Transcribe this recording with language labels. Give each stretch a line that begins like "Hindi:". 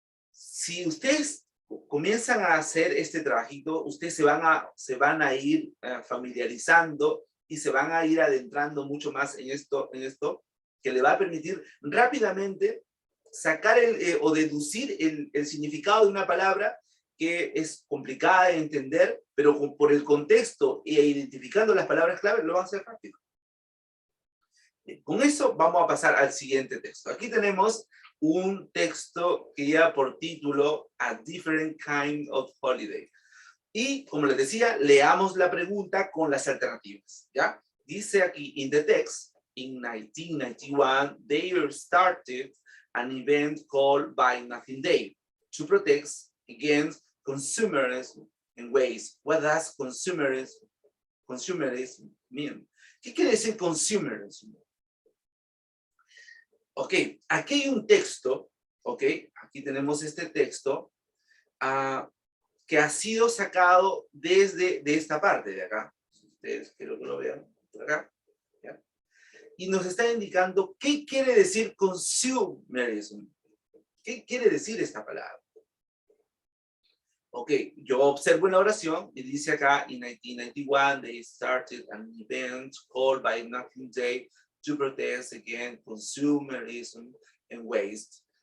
Spanish: Si ustedes comienzan a hacer este trabajito, ustedes se van a ir familiarizando y se van a ir adentrando mucho más en esto que le va a permitir rápidamente sacar o deducir el significado de una palabra que es complicada de entender, pero por el contexto e identificando las palabras clave lo van a hacer rápido. Con eso vamos a pasar al siguiente texto. Aquí tenemos un texto que lleva por título A Different Kind of Holiday. Y como les decía, leamos la pregunta con las alternativas, ¿ya? Dice aquí,
English: in the text, in 1991, they started an event called Buy Nothing Day to protect against consumerism in waste. What does consumerism mean?
Spanish: ¿Qué quiere decir consumerism? Ok, aquí hay un texto, ok, aquí tenemos este texto que ha sido sacado de esta parte de acá. Ustedes quiero que lo vean por acá. ¿Ya? Y nos está indicando qué quiere decir consumerism. ¿Qué quiere decir esta palabra? Ok, yo observo en la oración y dice acá,
English: in 1991, they started an event called Buy Nothing Day to protest against consumerism and waste.